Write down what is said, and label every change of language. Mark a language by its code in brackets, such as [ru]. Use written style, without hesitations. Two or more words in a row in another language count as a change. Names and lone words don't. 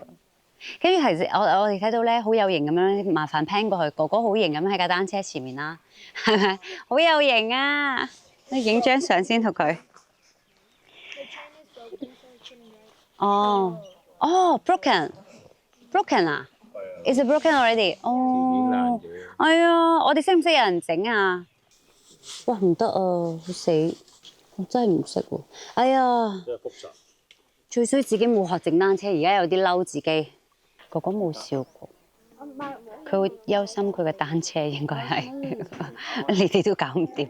[yue] 跟住其實我哋睇到咧好有型咁樣，麻煩 pan 過去，哥哥好型咁喺架單車前面啦，係咪？好有型啊！你影張相先同佢。 [en] 哦，broken 啊 ？Is it broken already？ [yue] 哦，哎呀，我哋識唔識有人整啊？哇，唔得啊，好死！我真係唔識喎。哎呀，最衰自己冇學整單車，而家有啲嬲自己。哥哥冇笑過，佢會憂心佢嘅單車應該係，你哋都搞唔掂。